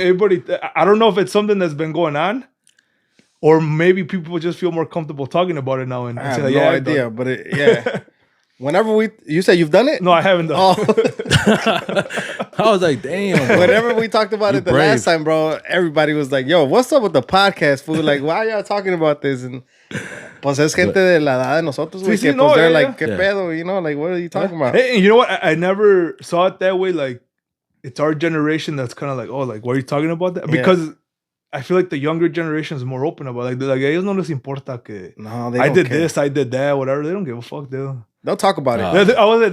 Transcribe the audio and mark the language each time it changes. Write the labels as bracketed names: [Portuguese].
[English] Everybody, I don't know if it's something that's been going on, or maybe people just feel more comfortable talking about it now. And I have no idea, but whenever you say you've done it, no, I haven't done it. I was like, damn. Whenever we talked about it the last time, bro, everybody was like, "Yo, what's up with the podcast, fool? Like, why are y'all talking about this?" [Spanish] And pues es gente de la edad de nosotros, güey. Que pues [English] they're like, [Spanish] ¿qué pedo? [English] You know, like, what are you talking about? Hey, you know what? I never saw it that way. Like, it's our generation that's kind of like, oh, like, what are you talking about that? Because I feel like the younger generation is more open about it. Like [Spanish] ellos no les importa que [English] I did this, I did that, whatever. They don't give a fuck. They'll talk about it.